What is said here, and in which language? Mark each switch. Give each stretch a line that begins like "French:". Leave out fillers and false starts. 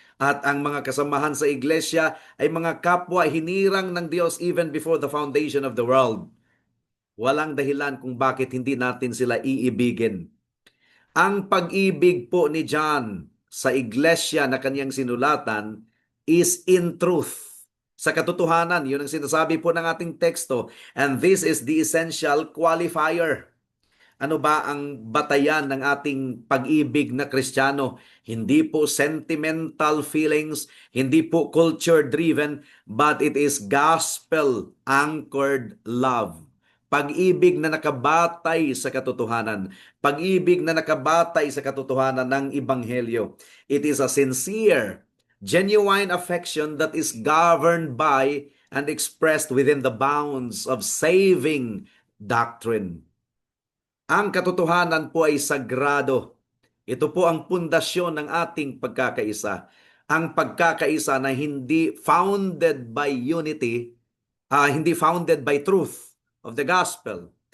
Filipino: At ang mga kasamahan sa iglesia ay mga kapwa hinirang ng Diyos
English: even before the foundation of the world.
Filipino: Walang dahilan kung bakit hindi natin sila iibigin. Ang pag-ibig po ni John sa iglesia na kanyang sinulatan
English: is in truth.
Filipino: Sa katotohanan, yun ang sinasabi po ng ating teksto.
English: And this is the essential qualifier.
Filipino: Ano ba ang batayan ng ating pag-ibig na Kristiyano? Hindi po
English: sentimental feelings,
Filipino: hindi po
English: culture-driven, but it is gospel-anchored love.
Filipino: Pag-ibig na nakabatay sa katotohanan. Pag-ibig na nakabatay sa katotohanan ng Ebanghelyo.
English: It is a sincere, genuine affection that is governed by and expressed within the bounds of saving doctrine.
Filipino: Ang katotohanan po ay sagrado. Ito po ang pundasyon ng ating pagkakaisa. Ang pagkakaisa na hindi
English: founded by unity,
Filipino: hindi
English: founded by truth of the gospel.